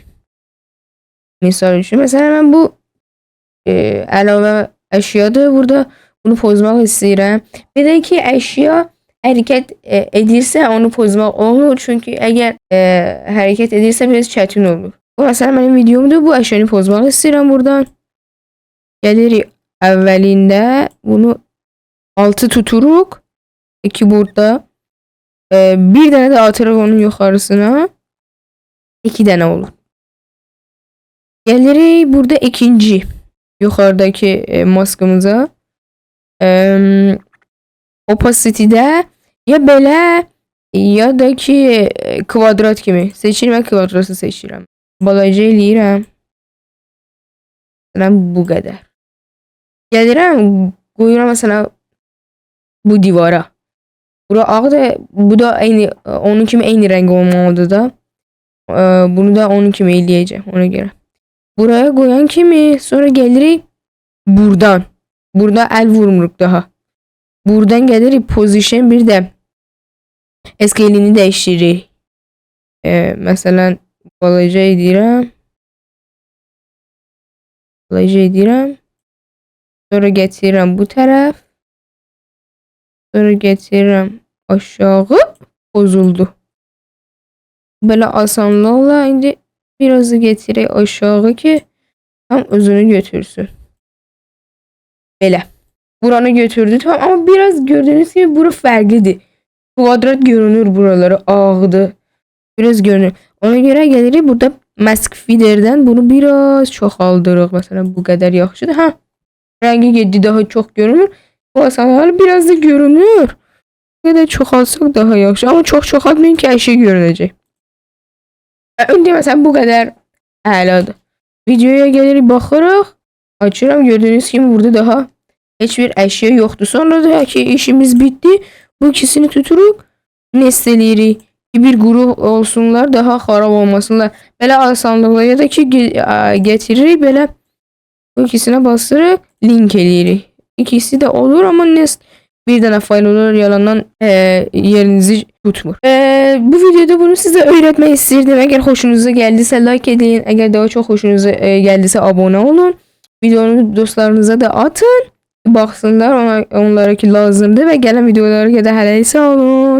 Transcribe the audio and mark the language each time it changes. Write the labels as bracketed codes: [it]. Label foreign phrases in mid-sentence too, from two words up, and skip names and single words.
[az] Misal üçün, [tr] mesela ben [az] bu əlavə eşyadır, burada bunu pozmaq istəyirəm. Bir de ki eşya hareket edirse onu pozmaq olur. [tr] Çünkü eğer hareket [az] edirse biraz çətin olur. [tr] Bu mesela benim videomdur. [az] Bu eşyanı pozmaq istəyirəm buradan. Gelirik əvvəlində bunu 6 tuturuq. Keyboardda. Bir tane de atırıq onun yukarısına. 2 tane olur. Gelirik burada ikinci yukarıdaki maskımıza. Opacity'de ya belə ya da ki kvadrat kimi seçirim, ben kvadratı seçirəm. Balaca eləyirəm. Mesela bu qədər. Gəlirəm, qoyuram mesela bu divara. Bura ağdır, bu da aynı onun kimi aynı renk olmalıdır da. Bunu da onun kimi eləyəcəm ona göre. Buraya koyan kimi sonra gelirik buradan. Burada el vurmuruq daha. Buradan gelirik position, bir de scale'ini değiştiririk. Mesela balaca edirəm. Balaca edirəm. Sonra getirirəm bu tərəf. Sonra getirirəm aşağı. Bozuldu. Böyle asanlıqla indi biraz da getirək aşağı ki tam özünü götürsün. Belə. Buranı götürdü tamam, ama biraz [tr] gördüğünüz gibi [az] bura fərqlidir. Kvadrat görünür, buraları ağdı. Biraz görünür. Ona göre gelirik burada [en] mask feeder'dən [az] bunu biraz çoxaldırıq. Mesela bu kadar yaxşıdır. Ha. Rengi getdi daha çok görünür. Bu asanlar biraz da görünür. [tr] Ne kadar çoxalsaq daha yaxşı. Ama çok çoxaltmayın ki her şey görünecek. [az] Önce mesela bu kadar əladır. [tr] Videoya gelirik baxırıq. Açıram, gördüğünüz gibi burada daha hiçbir eşya yoktu. [az] Sonra da ki işimiz bitti. Bu ikisini tuturuq. Nesteleyirik. Bir grup olsunlar, daha xarab olmasınlar. Belə asanlıqla ya da ki getiririk, belə bu ikisine bastırırıq, link eləyirik. İkisi de olur, ama nest bir dənə fayl olur, yalandan yerinizi tutmur. [tr] Bu videoda bunu size öğretmek istedim. Eğer hoşunuza geldiyse like edin. Eğer daha çok hoşunuza geldiyse abone olun. Videonu dostlarınıza da atın. Baksınlar, onlara ki lazımdır ve gelen videolara da hələ sağ olun.